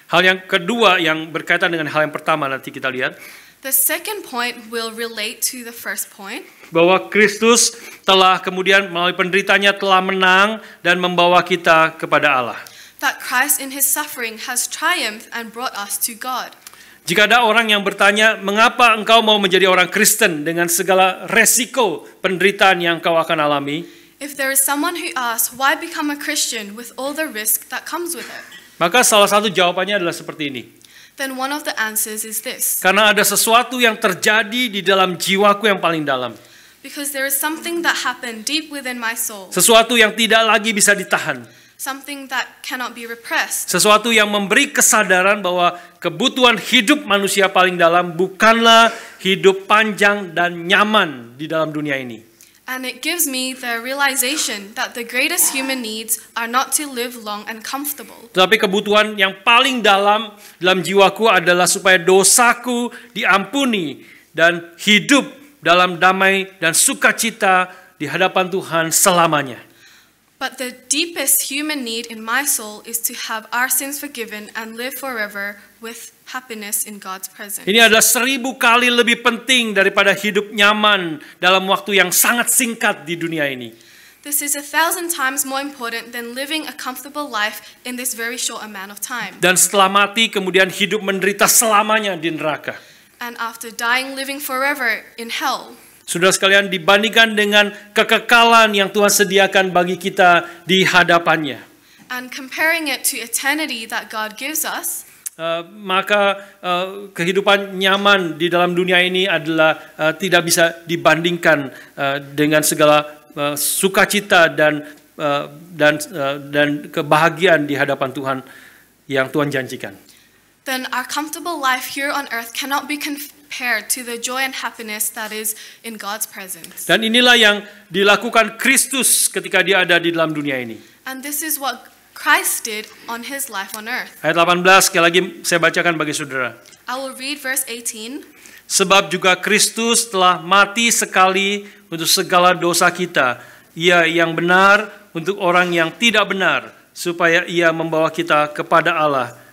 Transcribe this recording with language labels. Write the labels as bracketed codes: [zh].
[id] Hal yang kedua yang berkaitan dengan hal yang pertama nanti kita lihat. [en] The second point will relate to the first point. [id] Bahwa Kristus telah kemudian melalui penderitaannya telah menang dan membawa kita kepada Allah. [en] That Christ in his suffering has triumphed and brought us to God. [id] Jika ada orang yang bertanya, mengapa engkau mau menjadi orang Kristen dengan segala resiko penderitaan yang engkau akan alami? [en] If there is someone who asks, why become a Christian with all the risk that comes with it? [id] Maka salah satu jawabannya adalah seperti ini. [en] Then one of the answers is this. [id] Karena ada sesuatu yang terjadi di dalam jiwaku yang paling dalam. [en] Because there is something that happened deep within my soul. [id] Sesuatu yang tidak lagi bisa ditahan. [en] Something that cannot be repressed. [id] Sesuatu yang memberi kesadaran bahwa kebutuhan hidup manusia paling dalam bukanlah hidup panjang dan nyaman di dalam dunia ini. [en] And it gives me the realization that the greatest human needs are not to live long and comfortable. [id] Tetapi kebutuhan yang paling dalam jiwaku adalah supaya dosaku diampuni dan hidup dalam damai dan sukacita di hadapan Tuhan selamanya. [en] But the deepest human need in my soul is to have our sins forgiven and live forever with happiness in God's presence. [id] Ini adalah 1000 kali lebih penting daripada hidup nyaman dalam waktu yang sangat singkat di dunia ini. [en] This is 1,000 times more important than living a comfortable life in this very short amount of time. [id] Dan setelah mati kemudian hidup menderita selamanya di neraka. [en] And after dying, living forever in hell. [id] Saudara sekalian, dibandingkan dengan kekekalan yang Tuhan sediakan bagi kita di hadapannya. [en] and comparing it to eternity that God gives us, [id] maka kehidupan nyaman di dalam dunia ini adalah tidak bisa dibandingkan dengan segala sukacita dan kebahagiaan di hadapan Tuhan yang Tuhan janjikan. [en] then our comfortable life here on earth cannot be compared to the joy and happiness that is in God's presence. [id] Dan inilah yang dilakukan Kristus ketika dia ada di dalam dunia ini. [en] And this is what Christ did on his life on earth. [id] Ayat 18 sekali lagi saya bacakan bagi saudara. [en] I will read verse 18. [id] Sebab juga Kristus telah mati sekali untuk segala dosa kita. Ia yang benar untuk orang yang tidak benar, supaya ia membawa kita kepada Allah.